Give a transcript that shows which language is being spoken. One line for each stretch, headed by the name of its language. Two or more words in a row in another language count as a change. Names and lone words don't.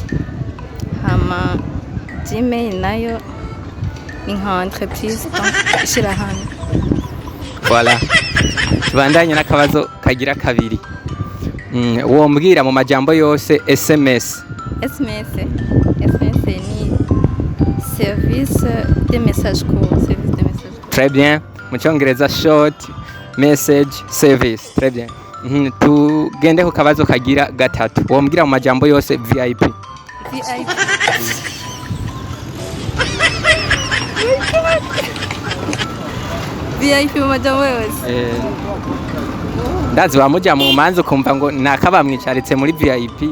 Rundi: Hama Gmail nayo ni nka entreprise ishira hamwe.
French: Voilà.
Rundi: Tubandanye n'akabazo kagira kabiri. Uwo mbwira mu majambo yose SMS. SMS ni
French: service de message court. Très bien.
Rundi: Mu cyongereza
English: short message service.
French: Très bien.
Rundi: Tugende ku kabazo kagira gatatu. Uwo mbwira mu majambo yose VIP. VIP. VIP mu majambo yose. Ndazi bamuja mu manzo kumva ngo nakabamwicaritse muri VIP.